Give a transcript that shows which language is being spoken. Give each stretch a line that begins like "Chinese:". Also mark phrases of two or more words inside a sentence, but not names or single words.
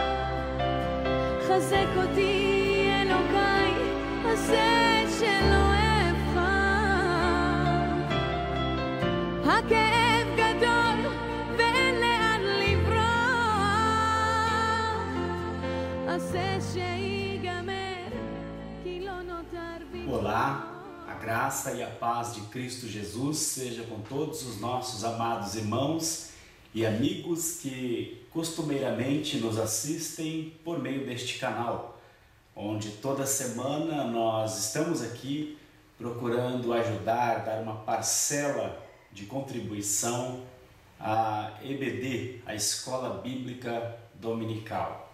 Hebrew: חזק אותי אלוקיי, עשה שלא אבחר. הכאב גדול ואין לאן לברוח. עשה שיגמר, כי לא נותר בי.
Portuguese: Olá, a graça e a paz de Cristo Jesus seja com todos os nossos amados irmãos e amigos que costumeiramente nos assistem por meio deste canal, onde toda semana nós estamos aqui procurando ajudar, dar uma parcela de contribuição à EBD, a Escola Bíblica Dominical.